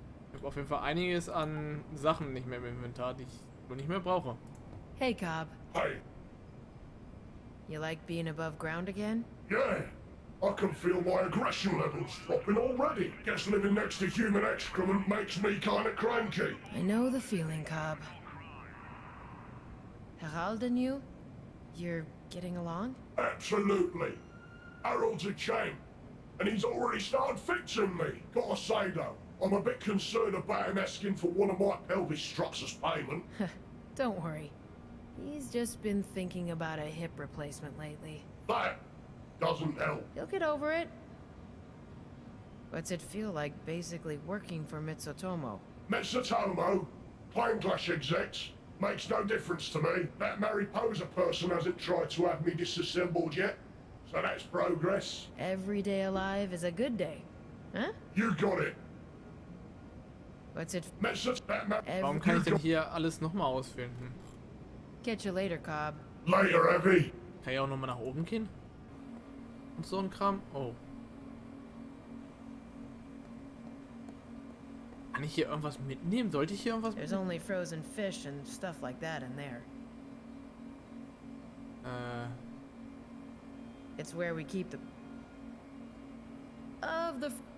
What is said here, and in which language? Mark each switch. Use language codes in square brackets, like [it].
[de] Ich habe auf jeden Fall einiges an Sachen nicht mehr im Inventar, die ich wohl nicht mehr brauche. [en] Hey, Cobb. Hey, You like being above ground again? yeah. I can feel my aggression levels dropping already. Guess living next to human excrement makes me kinda cranky. I know the feeling, Cobb. Harald and you're getting along? Absolutely. Harold's a champ, and he's already started fixing me. Gotta say though, I'm a bit concerned about him asking for one of my pelvis struts as payment. Don't worry. He's just been thinking about a hip replacement lately. That doesn't help. He'll get over it. What's it feel like basically working for Mitsutomo? Mitsutomo, Plane Clash execs, makes no difference to me. That Mariposa person hasn't tried to have me disassembled yet, so that's progress. Every day alive is a good day. Huh? You got it. What's it... [de] Warum kann ich denn hier alles nochmal ausfinden? [en] Catch you later, Cobb. Later, Evie. [de] Kann ich auch nochmal nach oben gehen? Und so ein Kram? Oh. Kann ich hier irgendwas mitnehmen? Sollte ich hier irgendwas [en] There's [de] mitnehmen? [en] only frozen fish and stuff like that in there. It's where we keep the... Of the...